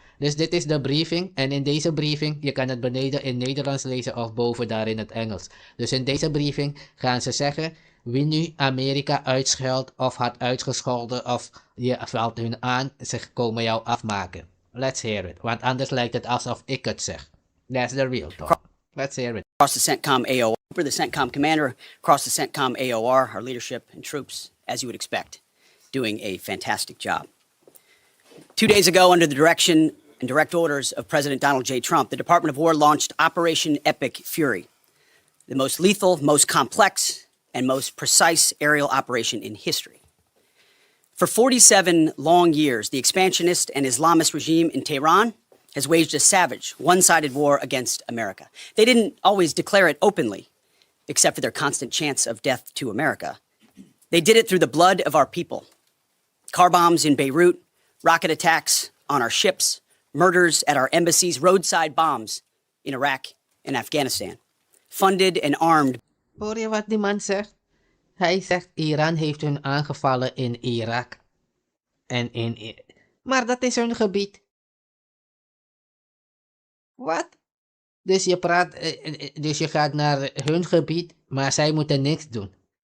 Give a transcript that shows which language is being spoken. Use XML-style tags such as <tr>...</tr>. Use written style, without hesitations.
<nl>Dus dit is de briefing. En in deze briefing, je kan het beneden in Nederlands lezen of boven daar in het Engels. Dus in deze briefing gaan ze zeggen, wie nu Amerika uitscheldt of had uitgescholden of je valt hun aan, ze komen jou afmaken.</nl> <en>Let's hear it.</en> <nl>Want anders lijkt het alsof ik het zeg.</nl> <en>That's the real talk. Let's hear it. Across the CENTCOM AOR, the CENTCOM commander, across the CENTCOM AOR, our leadership and troops, as you would expect, doing a fantastic job. 2 days ago, under the direction and direct orders of President Donald J. Trump, the Department of War launched Operation Epic Fury, the most lethal, most complex, and most precise aerial operation in history. For 47 long years, the expansionist and Islamist regime in Tehran has waged a savage, one-sided war against America. They didn't always declare it openly, except for their constant chants of death to America. They did it through the blood of our people. Car bombs in Beirut, rocket attacks on our ships, murders at our embassies, roadside bombs in Iraq and Afghanistan. Funded and armed.</en> <nl>Hoor je wat die man zegt? Hij zegt Iran heeft hun aangevallen in Irak. Maar dat is hun gebied. Wat? Dus je gaat naar hun gebied, maar zij moeten niks doen.</nl>